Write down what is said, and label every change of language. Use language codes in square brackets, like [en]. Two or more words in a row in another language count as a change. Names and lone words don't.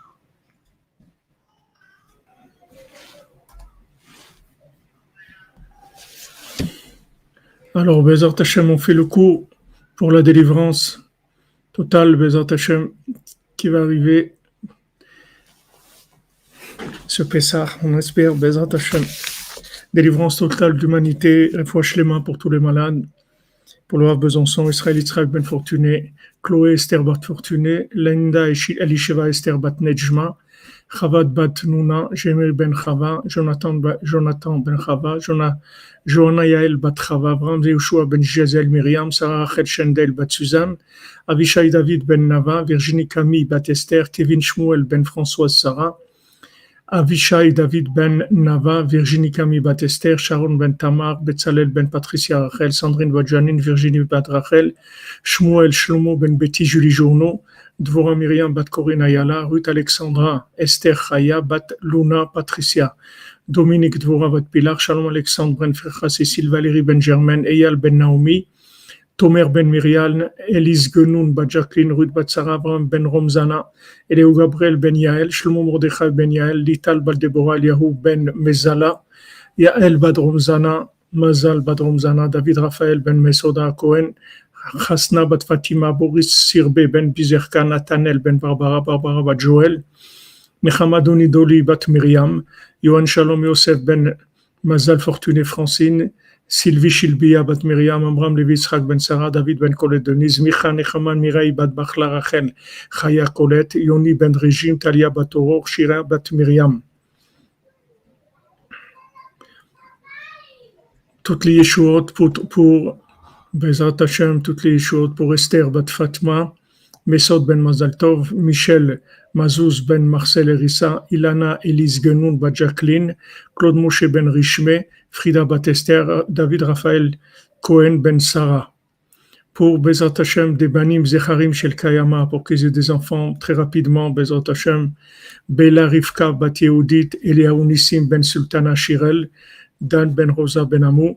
[fr] Alors, [he] בעזרת השם, [fr] on fait le cours pour la délivrance totale, [he] בעזרת השם, [fr] qui va arriver ce Pessah. On espère, [he] בעזרת השם, [fr] délivrance totale d'humanité, [he] רפואה שלמה [fr] pour tous les malades, pour le Rav Besançon, Israël Yitzhak Ben Fortuné, Chloé Esther Bat Fortuné, Linda Elisheva Esther Bat Nejma, Chavad Bat Nuna, Jemil Ben Chava, Jonathan Ben Chava, Johanna Yael Bat Chava, Abraham Yehoshua Ben Jazel Myriam, Sarah Rachel Shendel Bat Suzanne, Avishai David Ben Nava, Virginie Camille Bat Esther, Kevin Shmuel Ben Françoise Sarah, Avishai David Ben Nava, Virginie Camille Bat Esther, Sharon Ben Tamar, Betzalel Ben Patricia Rachel, Sandrine Bat Janine, Virginie Bat Rachel, Shmuel Shlomo Ben Betty Julie Journeau, Dvora Myriam Bat Corinne Ayala, Ruth Alexandra, Esther Chaya, Bat Luna Patricia, Dominique Dvora Bat Pilar, Shalom Alexandre Ben Ferchas, Cécile Valérie Ben Germaine, Eyal Ben Naomi, Tomer Ben Myrial, Elise Genoun Bat Jacqueline, Ruth Bat Sarah, Abraham Ben Romzana, Eléo Gabriel Ben Yael, Shlomo Mordechai Ben Yael, Lital Bat Deborah, Eliahu Ben Mezala, Yael Bat Romzana, Mazal Bat Romzana, David Raphaël Ben Mesoda Cohen, Chasna Bat Fatima, Boris Sirbe Ben Bizerka, Nathanael Ben Barbara, Barbara Bat Joël, Mechamadoni Doli Bat Myriam, Yohan Shalom Yosef Ben Mazal Fortuné Francine, Sylvie Shilbia Bat Myriam, Amram Levi Yitzhak Ben Sarah, David Ben Colette Denise, Micha Nechaman Mirai Bat Bachla Rachel, Chaya Colette, Yoni Ben Régine, Talia Bat Aurore, Shira Bat Myriam. Toutes les Yeshuot pour [he] בעזרת השם, [fr] toutes les Yeshuot pour Esther Bat Fatma, Mesod Ben Mazaltov, Michel Mazouz Ben Marcel Erissa, Ilana Elise Genoun Bat Jacqueline, Claude Moshe Ben Richmé, Frida Bat Esther, David Raphaël Cohen Ben Sarah. Pour [he] בעזרת השם, [fr] des [he] בנים זכרים של קיימא, [fr] pour qu'ils aient des enfants très rapidement, [he] בעזרת השם, [fr] Bela Rivka Bat Yehudit, Eliaou Nissim Ben Sultana Shirel, Dan Ben Rosa Ben Amou.